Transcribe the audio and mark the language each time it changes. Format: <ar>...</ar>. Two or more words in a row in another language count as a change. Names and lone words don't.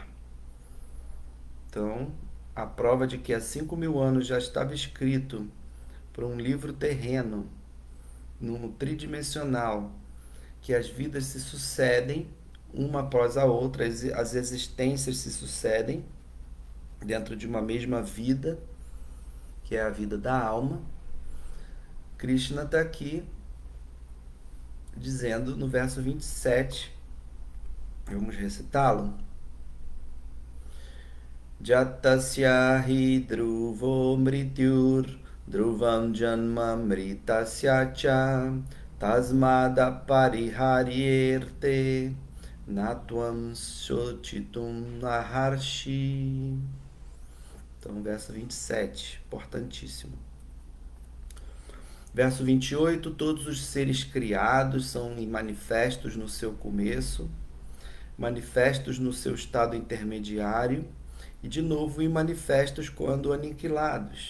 <pt>Então, a prova de que há 5.000 anos já estava escrito por um livro terreno, no tridimensional, que as vidas se sucedem uma após a outra, as existências se sucedem dentro de uma mesma vida, que é a vida da alma. Krishna está aqui dizendo no verso 27, vamos recitá-lo.</pt> <sa>Jatasya hi dhruvo mrityur dhruvam janma mritasya cha tasmada pariharierte natvam sochitum naharshi.</sa> <pt>Então, verso 27, importantíssimo. Verso 28, todos os seres criados são manifestos no seu começo, manifestos no seu estado intermediário e, de novo, manifestos quando aniquilados.</pt>